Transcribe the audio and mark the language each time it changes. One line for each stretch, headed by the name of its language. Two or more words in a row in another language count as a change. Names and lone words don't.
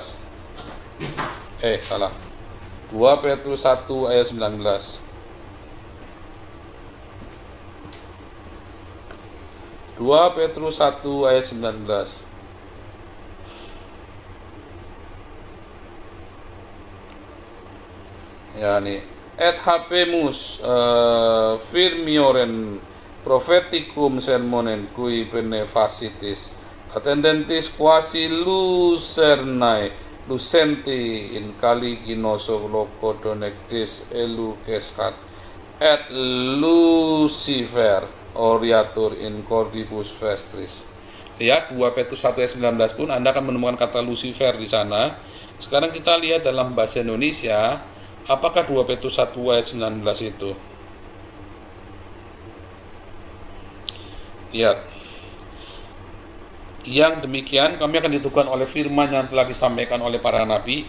Indonesian: Salah. 2 Petrus 1 ayat 19. 2 Petrus 1 ayat 19. Ya nih,
Latin: et habemus firmioren propheticum sermonen cui benefacitis attendentis quasi lucernae lucenti in caliginoso loco donectis elucescat et Lucifer oriatur in cordibus vestris.
Indonesian: Ya, 2 Petrus 1 ayat 19 pun Anda akan menemukan kata Lucifer di sana. Sekarang kita lihat dalam bahasa Indonesia, apakah 2 Petrus 1 ayat 19 itu? Lihat. Yang demikian kami akan diteguhkan oleh firman yang telah disampaikan oleh para nabi.